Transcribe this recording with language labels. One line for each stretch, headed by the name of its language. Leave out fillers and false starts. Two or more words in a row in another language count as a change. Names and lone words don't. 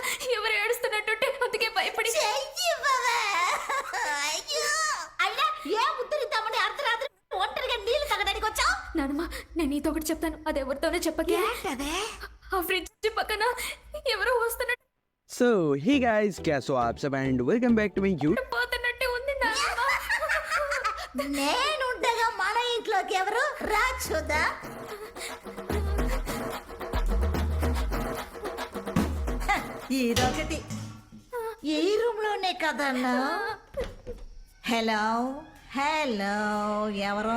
Telugu: ఎవరు ఏడుస్తున్నట్టుంటే అందుకే భయపడి. నానమ్మ, నేను నీతో ఒకటి చెప్తాను, అది ఎవరితోనే చెప్పకే. ఆ ఫ్రిడ్జ్ పక్కన ఎవరో వస్తున్నట్టు
English: so hey guys,
Hindi: कैसे हो आप सब
English: and welcome back to my YouTube.
Telugu: పోతున్నట్టే ఉంది నానమ్మ. నేనుండగా మన ఇంట్లోకి ఎవరు రా చూద్దాం. ఇదొకటి ఈ రూమ్ లోనే కదన్నా. హలో హలో, ఎవరు?